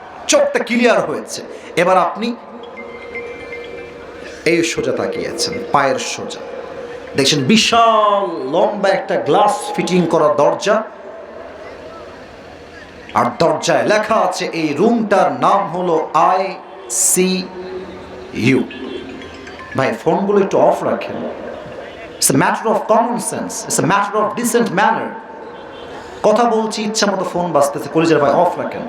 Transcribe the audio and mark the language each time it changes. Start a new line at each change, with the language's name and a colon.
Bangla: চোখটা ক্লিয়ার হয়েছে। এবার আপনি এই সোজা তাকিয়েছেন, পায়ের সোজা দেখছেন বিশাল লম্বা একটা গ্লাস ফিটিং করা দরজা, আর দরজায় লেখা আছে এই রুমটার নাম হলো ICU। ভাই, ফোনগুলো একটু অফ রাখেন।
English: It's a matter of common sense. It's a matter of decent manner.
Bangla: কথা বলছি, ইচ্ছা মতো ফোন বাজতেছে, কলিজার ভাই অফ রাখেন।